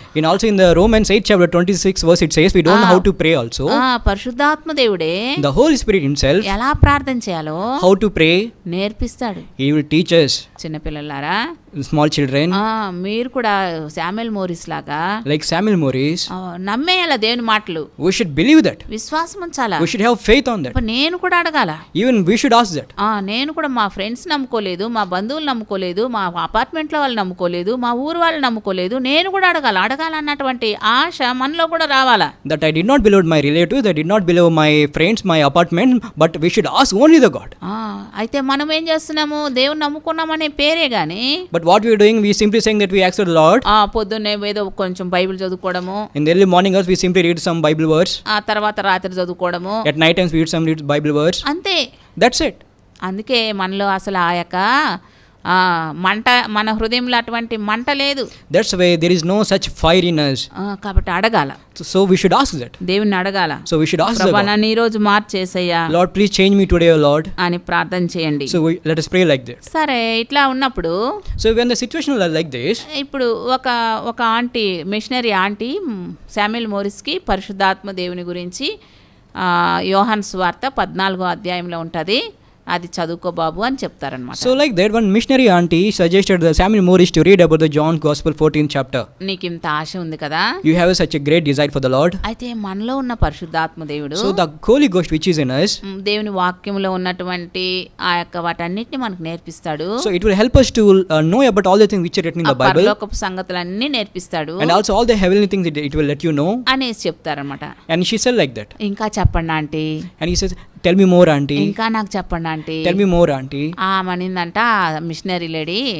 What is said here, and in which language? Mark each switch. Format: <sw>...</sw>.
<en>And also in the Romans 8 chapter 26 verse it says we don't know how to pray also.</en> <te>పరిశుద్ధాత్మ దేవుడే</te> <en>The Holy Spirit himself,</en> <te>ఎలా ప్రార్థన చేయాలో</te> <en>how to pray,</en> <te>నేర్పిస్తాడు.</te> <en>he will teach us.</en> <te>చిన్నపిల్లలారా,</te> <en>small children,</en> <te>మీరు కూడా Samuel Morris లాగా,</te> <en>like Samuel Morris,</en> <te>నమ్మేయాల దేవుని మాటలు.</te> <en>we should believe that.</en> <te>విశ్వాసం ఉంచాలా.</te> <en>We should have faith on that.</en> <te>నేను కూడా అడగాల.</te> <en>Even we should ask that.</en> <te>నేను కూడా మా ఫ్రెండ్స్ నమ్ముకోలేదు, మా బంధువులు నమ్ముకోలేదు, మా అపార్ట్మెంట్లో వాళ్ళు నమ్ముకోలేదు, మా ఊరు వాళ్ళు నమ్ముకోలేదు, నేను కూడా అడగాలన్నటువంటి ఆశ మనలో కూడా రావాలా.</te> <en>That I did not believe my relatives, I did not believe my friends, my apartment, but we should ask only the God.</en> <te>అయితే మనం ఏం చేస్తున్నాము, దేవుని నమ్ముకున్నామనే పేరే గాని,</te> <en>but what we are doing, we simply saying that we accept the Lord.</en> <te>పొద్దున్నే ఏదో కొంచెం Bible చదువుకోవడము,</te> <en>in the early morning we simply read some Bible words,</en> <te>తర్వాత రాత్రి చదువుకోవడము,</te> <en>at night times we read some Bible words,</en> <te>అంతే.</te> <en>that's it.</en> <te>అందుకే మనలో అసలు ఆ యొక్క మంట, మన హృదయంలో అటువంటి మంట లేదు.</te> <en>that's why there is no such fire in us.</en> <te>కాబట్టి అడగాల.</te> <en>so we should ask that.</en> <te>దేవుని అడగాల.</te> <en>so we should ask the</en> <te>ప్రభువా, నన్ను ఈ రోజు మార్చేసయ్యా,</te> <en>Lord please change me today, O Lord,</en> <te>అని ప్రార్థన చేయండి.</te> <en>so let us pray like that.</en> <te>సరే, ఇట్లా ఉన్నప్పుడు,</te> <en>so when the situation is like this,</en> <te>ఇప్పుడు ఒక ఆంటీ, మిషనరీ ఆంటీ శామ్యూల్ మోరిస్కి పరిశుద్ధాత్మ దేవుని గురించి యోహాను సువార్త 14వ అధ్యాయంలో ఉంటుంది, అది చదువుకో బాబు అని చెప్తారనమాట.</te> <en>so like that one missionary auntie suggested the Samuel Morris to read about the John Gospel 14th chapter.</en> <te>నీకు ఇంత ఆశ ఉంది కదా,</te> <en>you have such a great desire for the Lord.</en> <te>అయితే మనలో ఉన్న పరిశుద్ధాత్మ దేవుడు,</te> <en>so the Holy Ghost which is in us,</en> <te>దేవుని వాక్యంలో ఉన్నటువంటి ఆ యొక్క వాటన్నిటిని మనకు నేర్పిస్తాడు.</te> <en>so it will help us to know about all the things which are written in the Bible,</en> <te>పరలోకపు సంగతులన్నీ నేర్పిస్తాడు,</te> <en>and also all the heavenly things it will let you know</en> <te>అనేసి చెప్తారనమాట.</te> <en>and she said like that.</en> <te>ఇంకా చెప్పండి aunty,</te> <en>and he says tell me more auntie,</en> <te>ఇంకా నాకు చెప్పండి aunty,</te> <en>tell me more auntie.</en> <te>మనిందంట machinery lady,</te>